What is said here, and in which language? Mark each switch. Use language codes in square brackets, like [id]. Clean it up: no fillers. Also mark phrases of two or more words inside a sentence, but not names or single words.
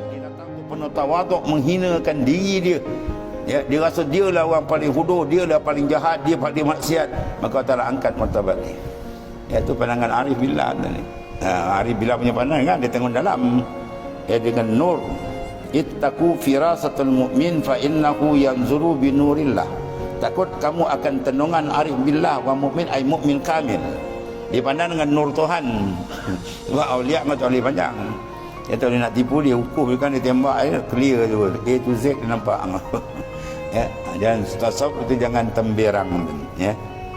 [ms] Dia datang tu penuh tawaduk, menghinakan diri dia. Ya, dia rasa dia lah orang paling hudur, dia lah paling jahat, dia paling maksiat. Maka Allah angkat martabat dia. Ya, tu pandangan [ar] عارف بالله [ms] ni. [ar] عارف بالله [ms] punya pandangan kan, dia tengok dalam. Ya, dengan nur. [ar] اتقوا فراسة المؤمن فإنه ينظر بنور الله. [ms] Takut kamu akan tenungan [ar] عارف بالله و مؤمن [ms] ay [ar] مؤمن كامل. [ms] Dia pandang dengan nur Tuhan. Sebab aulia macam aulia panjang. Dia tak boleh nak tipu dia, hukum dia kan, dia tembak dia clear tu. [en] A to Z [ms] dia nampak. Ya, jangan tasawuf itu jangan temberang. Ya.